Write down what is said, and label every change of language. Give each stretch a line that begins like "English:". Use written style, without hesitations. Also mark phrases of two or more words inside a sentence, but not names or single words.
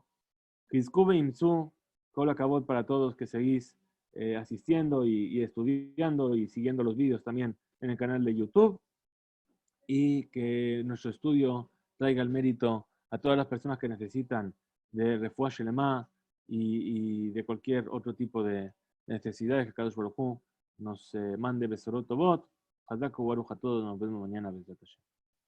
Hebrew: חזקו ואמצו, כל הכבוד
Spanish: para todos que seguís asistiendo y estudiando y siguiendo los vídeos también en el canal de YouTube, y que nuestro estudio traiga el mérito a todas las personas que necesitan de
Hebrew: רפואה שלמה
Spanish: y de cualquier otro tipo de necesidades que
Hebrew: קדוש ברוך הוא
Spanish: nos mande
Hebrew: בשורות טובות. חזק ברוך
Spanish: a todos, nos vemos mañana.